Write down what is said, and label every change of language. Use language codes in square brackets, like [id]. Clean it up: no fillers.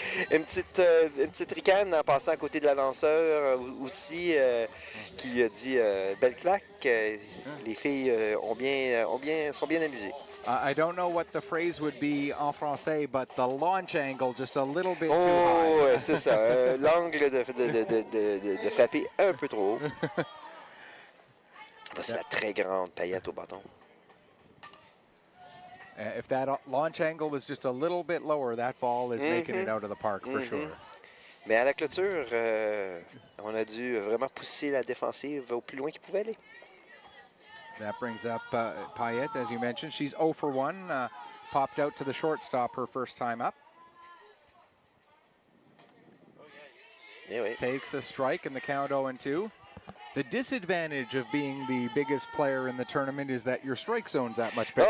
[fr] une petite ricane en passant à côté de la lanceur aussi qui a dit belle claque. Les filles sont bien amusées. [en] I don't know what the phrase would be [fr] en français, [en] but the launch angle just a little bit too Oh, high. [fr] c'est ça. L'angle de frapper un peu trop haut. C'est la très grande paillette au bâton. [en] If that launch angle was just a little bit lower, that ball is making it out of the park for sure. [fr] Mais à la clôture, on a dû vraiment pousser la défensive au plus loin qu'il pouvait aller. [en] That brings up Payette, as you mentioned. She's 0 for 1, popped out to the shortstop her first time up. [fr] Eh oui. [en] Takes a strike in the count 0-2. The disadvantage of being the biggest player in the tournament is that your strike zone's that much bigger.